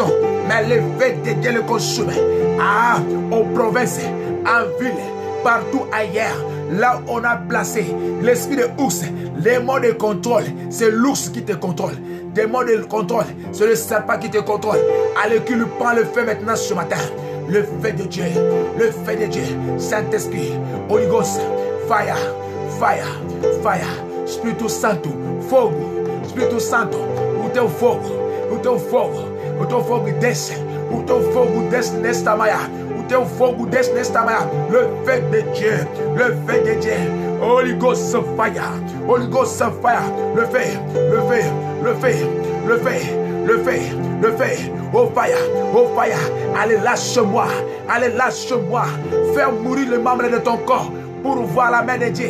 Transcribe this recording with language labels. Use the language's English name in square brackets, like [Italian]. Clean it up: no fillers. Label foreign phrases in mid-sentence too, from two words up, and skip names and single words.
[French] Mais le feu de Dieu le consume. Aux provinces, en ville, partout ailleurs, là où on a placé l'esprit de ours, les mots de contrôle, c'est l'ours qui te contrôle. Des mots de contrôle, c'est le serpent qui te contrôle. Allez, qui lui prend le feu maintenant ce matin. Le feu de Dieu, le feu de Dieu, Saint-Esprit, [English] Holy Ghost, fire, fire, fire, [Portuguese] Spiritu Santo, fogo, Spiritu Santo, o teu fogo desce, o teu fogo desce nesta manhã, o teu fogo desce nesta manhã, [French] le feu de Dieu, [English] Holy Ghost fire, Holy Ghost fire, [French] le feu, [English] oh fire, [French] allez lâche-moi, fais mourir les membres de ton corps pour voir la main de Dieu.